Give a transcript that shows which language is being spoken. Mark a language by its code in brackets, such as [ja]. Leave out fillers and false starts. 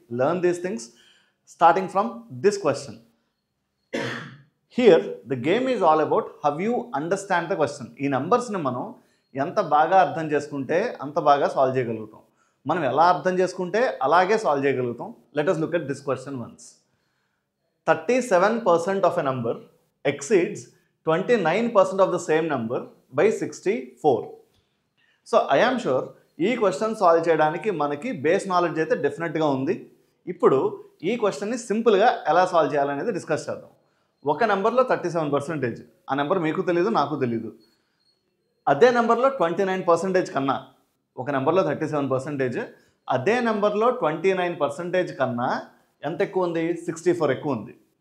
[en] Learn these things starting from this question. Here the game is all about how you understand the question. [te] ఈ నెంబర్స్ని మనం ఎంత బాగా అర్థం చేసుకుంటే అంత బాగా సాల్వ్ చేయగలుగుతాం. మనం ఎలా అర్థం చేసుకుంటే అలాగే సాల్వ్ చేయగలుగుతాం. [en] Let us look at this question once. 37% of a number exceeds 29% of the same number by 64. [te] So [en] I am sure [te] ఈ క్వశ్చన్ సాల్వ్ చేయడానికి మనకి బేస్ నాలెడ్జ్ అయితే డెఫినెట్గా ఉంది. ఇప్పుడు ఈ క్వశ్చన్ని సింపుల్గా ఎలా సాల్వ్ చేయాలనేది డిస్కస్ చేద్దాం. ఒక నెంబర్లో 37%, ఆ నెంబర్ మీకు తెలీదు, నాకు తెలీదు. అదే నెంబర్లో 29% కన్నా, ఒక నెంబర్లో 37%, అదే నెంబర్లో 29% కన్నా ఎంత ఎక్కువ ఉంది? 64 ఎక్కువ ఉంది.